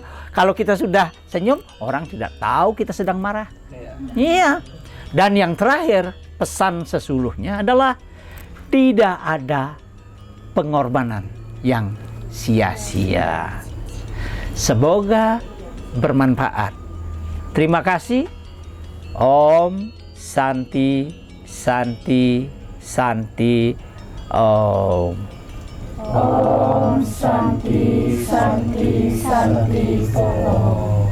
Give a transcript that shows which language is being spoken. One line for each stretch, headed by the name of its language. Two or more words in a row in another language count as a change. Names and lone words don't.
Indonesian: Kalau kita sudah senyum, orang tidak tahu kita sedang marah. Iya. Dan yang terakhir, pesan sesuluhnya adalah tidak ada pengorbanan yang sia-sia. Semoga bermanfaat. Terima kasih.
Sanskrit: Om Santi Santi Santi Om. Om Santi Santi Santi Om.